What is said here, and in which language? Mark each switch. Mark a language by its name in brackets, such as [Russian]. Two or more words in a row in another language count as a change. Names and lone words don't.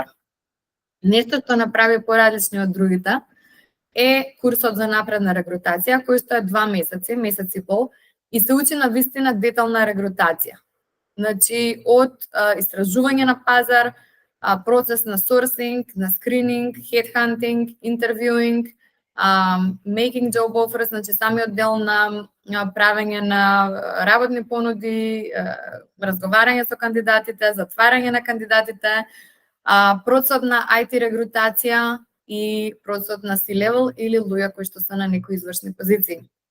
[Macedonian] Нешто што направи поразлични од другите е курсот за напредна регрутација, кој што е 2 месеци, месец и пол, и се учи на вистина детална регрутација. Значи, од истражување на пазар, процес на сорсинг, на скрининг, [English] headhunting, interviewing, making job offers, [Macedonian] значи самиот дел на правење на работни понуди, разговарање со кандидатите, затварање на кандидатите, процесот на IT регрутација и процесот на C-level или луѓе кои што се на некои извршни позиции.